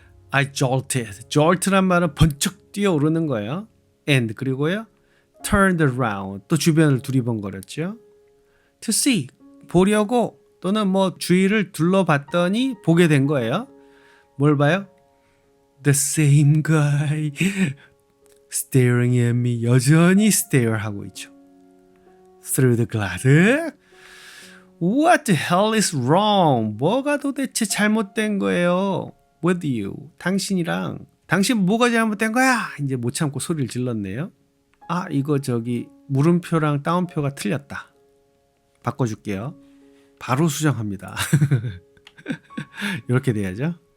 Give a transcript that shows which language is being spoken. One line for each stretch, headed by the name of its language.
English: I jolted.
Korean: jolt란 말은 번쩍 뛰어오르는 거예요.
English: And
Korean: 그리고요.
English: Turned around.
Korean: 또 주변을 두리번거렸죠.
English: To see.
Korean: 보려고 또는 뭐 주위를 둘러봤더니 보게 된 거예요. 뭘 봐요?
English: The same guy staring at me.
Korean: 여전히 stare 하고 있죠.
English: Through the glass. What the hell is wrong?
Korean: 뭐가 도대체 잘못된 거예요?
English: With you.
Korean: 당신이랑. 당신 뭐가 잘못된 거야? 이제 못 참고 소리를 질렀네요. 아, 이거 저기 물음표랑 따옴표가 틀렸다. 바꿔줄게요. 바로 수정합니다. 이렇게 돼야죠.